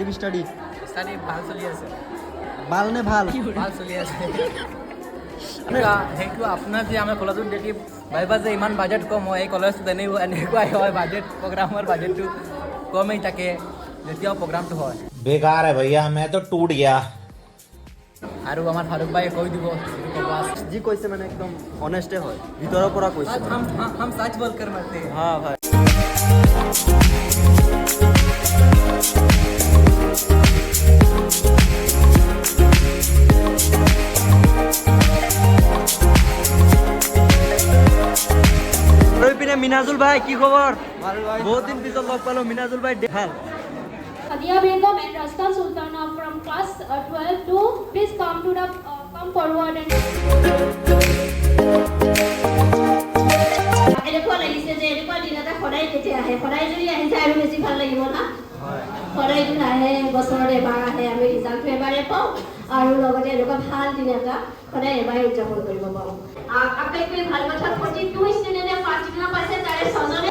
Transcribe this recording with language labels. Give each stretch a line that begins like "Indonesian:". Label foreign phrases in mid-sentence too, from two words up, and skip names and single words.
Assamese: ভাল চলি আছে ভাল নে ভাল চলি আছে সেইটো আপোনাৰ যে আমাৰ কলেজত দেখি ভাবিবা যে ইমান বাজেট কম হয় এই কলেজটো এনেকুৱাই হয় বাজেট প্ৰগ্ৰামৰ বাজেটটো কমেই থাকে যেতিয়াও প্ৰগ্ৰামটো হয়
Hindi: बेकार है भैया, मैं तो टूट गया।
Assamese: আৰু আমাৰ ফাৰুক ভাইয়ে কৈ দিব যি কৈছে মানে একদম অনেষ্টে হয়, ভিতৰৰ পৰা কৈছে।
Hindi: हम सच बोलकर मरते हैं।
Assamese: হা ভাই। আৰু ইপিনে মিনাজুল ভাই কি খবৰ? বহুত দিন পিছত লগ পালো। মিনাজুল ভাই ভাল?
English: Adia Begum and Rastan Sultana from class 12 to please come to the come forward and
Assamese: এনেকুৱা লাগিছে যে এনেকুৱা দিন এটা সদায় কেতিয়া আহে, সদায় যদি আহি যায় আৰু বেছি ভাল লাগিব না। সদায়তো নাহে, বছৰত এবাৰ আহে, আমি ৰিজাল্টটো এবাৰে পাওঁ আৰু লগতে এনেকুৱা ভাল দিন এটা সদায় এবাৰে উদযাপন কৰিব পাৰোঁ। আটাইতকৈ ভাল কথা 42 ষ্টুডেণ্টে
English: first division
Assamese: পাইছে, তাৰে 6 জনে।